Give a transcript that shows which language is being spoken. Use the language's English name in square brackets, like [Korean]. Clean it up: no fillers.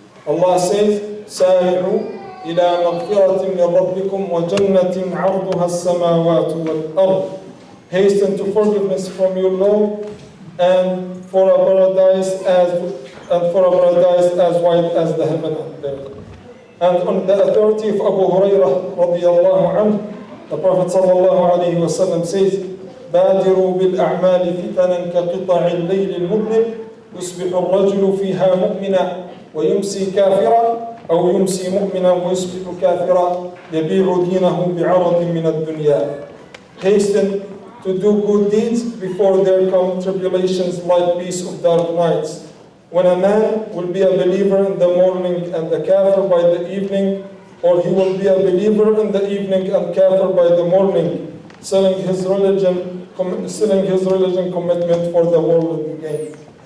[English] Allah says, [Arabic] سَارِعُوا إِلَى مَغْفِرَةٍ مِّن رَبِّكُمْ وَجَنَّةٍ عَرْضُهَا السَّمَاوَاتُ وَالْأَرْضُ, [English] hasten to forgiveness from your Lord and for a paradise as wide as the heaven and earth. And on the authority of Abu Hurairah radiyallahu anhu, the Prophet sallallahu alayhi wa sallam says, [Arabic] بادروا بالأعمال فتنا كقطع الليل المظلم يصبح الرجل فيها مؤمنا ويمسي كافرا أو يمسي مؤمنا ويصبح كافرا يبيع دينه بعرض من الدنيا. [English] Hasten to do good deeds before there come tribulations like peace of dark nights. When a man will be a believer in the morning and a kafir by the evening, or he will be a believer in the evening and kafir by the morning, selling his religion commitment for the worldly gain.